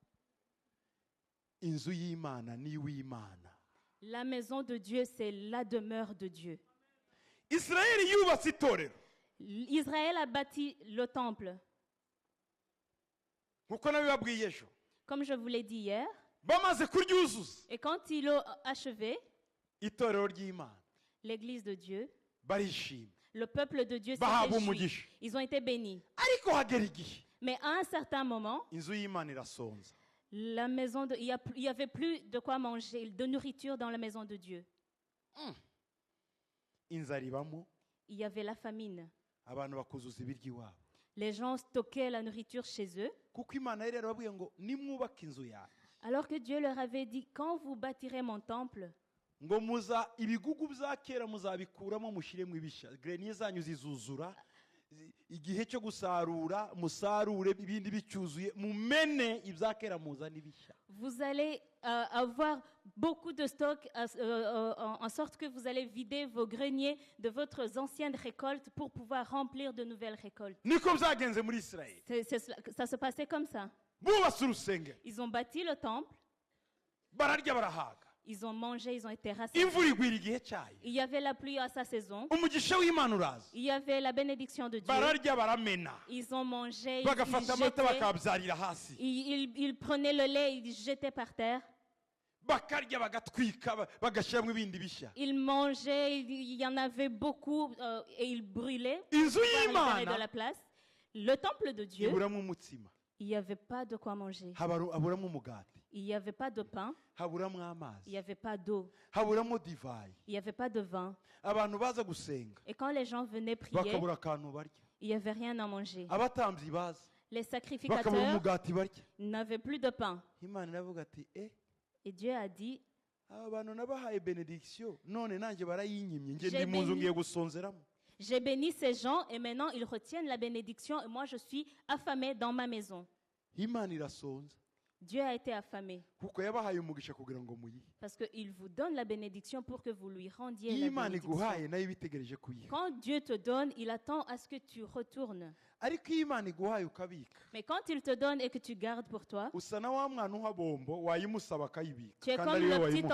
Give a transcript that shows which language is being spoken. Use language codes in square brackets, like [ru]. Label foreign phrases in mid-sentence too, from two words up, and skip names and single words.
[rw] Inzu y'Imana ni w'Imana. [fr] La maison de Dieu, c'est la demeure de Dieu. [rw] Israeli yubatse itorero. [fr] Israël a bâti le temple. [rw] Nkuko nabibabwiye ejo. [fr] Comme je vous l'ai dit hier. [rw] Bamaze kuryuzuza. [fr] Et quand ils l'ont achevé, [rw] Itorero ry'Imana. [fr] l'église de Dieu, [rw] Barishima. [fr] le peuple de Dieu s'est [rw] Bahabwa [fr] réjoui. [rw] umugisha. [fr] Ils ont été bénis. [rw] Ariko hagera igihe. [fr] Mais à un certain moment, [rw] Inzu y'Imana irasonza. [fr] la maison il y avait plus de quoi manger, de nourriture dans la maison de Dieu. [rw] Inzara ibamo. [fr] Il y avait la famine. [rw] Abantu bakuzuza ibiryo iwabo. [fr] Les gens stockaient la nourriture chez eux. [rw] Kuko Imana yari yarababwiye ngo nimwubaka inzu yawe. [fr] Alors que Dieu leur avait dit, quand vous bâtirez mon temple, [rw] Ngo muza ibigugu bya kera muzabikuramo mushyiremo ibishya. Grenier zanyu zizuzura. Igihe cyo gusarura musarure ibindi bicyuzuye mumene ibya kera muzana ibishya. [fr] vous allez avoir beaucoup de stock en sorte que vous allez vider vos greniers de votre ancienne récolte pour pouvoir remplir de nouvelles récoltes. [rw] Niko byagenze muri Israeli. [fr] Ça se passait comme ça. [rw] Bubatse urusengero. [fr] Ils ont bâti le temple, [rw] Bararya barahaga. [fr] ils ont mangé, ils ont été rassemblés. [rw] Imvura igwira igihe cyayo. [fr] Il y avait la pluie à sa saison. [rw] Umugisha w'Imana uraza. [fr] Il y avait la bénédiction de Dieu. [rw] Bararya baramena. [fr] Ils ont mangé, ils [rw] Bagafata amata [fr] jetaient, [rw] bakabyarira hasi. [fr] ils prenaient le lait, ils jetaient par terre. [rw] Bakarya bagatwika bagashyiramo ibindi bishya. [fr] Ils mangeaient, il y en avait beaucoup et ils brûlaient [rw] Inzu [fr] pour libérer de [rw] y'Imana [fr] la place. Le temple de Dieu, [rw] iburamo umutsima. [fr] il n'y avait pas de quoi manger. [rw] Haburamo umugati. [fr] Il n'y avait pas de pain, [rw] Haburamo [fr] il [rw] amazi. [fr] n'y avait pas d'eau, [rw] Haburamo divayi. [fr] il n'y avait pas de vin. [rw] Abantu baza gusenga [fr] Et quand les gens venaient prier, [rw] bakabura akantu barya. [fr] il n'y avait rien à manger. [rw] Abatambyi baza [fr] Les [rw] bakabura [fr] sacrificateurs [rw] umugati barya. [fr] n'avaient plus de pain. [rw] Imana iravuga ati [fr] Et Dieu a dit, [rw] aba bantu nabahaye benediction none nanjye barayinyimye nge [fr] J'ai [rw] ndi mu nzu [fr] béni. [rw] ngiye gusonzeramo. [fr] j'ai béni ces gens et maintenant ils retiennent la bénédiction et moi je suis affamé dans ma maison. [rw] Imana irasonza [fr] Dieu a été affamé [rw] kuko yabahaye umugisha kugira ngo muyihe. [fr] parce qu'il vous donne la bénédiction pour que vous lui rendiez [rw] Iyo [fr] la [rw] Imana [fr] bénédiction. [rw] iguhaye nayo ibitegereje kuyiha. [fr] Quand Dieu te donne, il attend à ce que tu retournes. [rw] Ariko iyo Imana iguhaye ukabika [fr] Mais quand il te donne et que tu gardes pour toi, [rw] usa na wa mwana uha bombo wayimusaba akayibika [fr] tu es [rw] kandi [fr] comme [rw] ari we [fr] le petit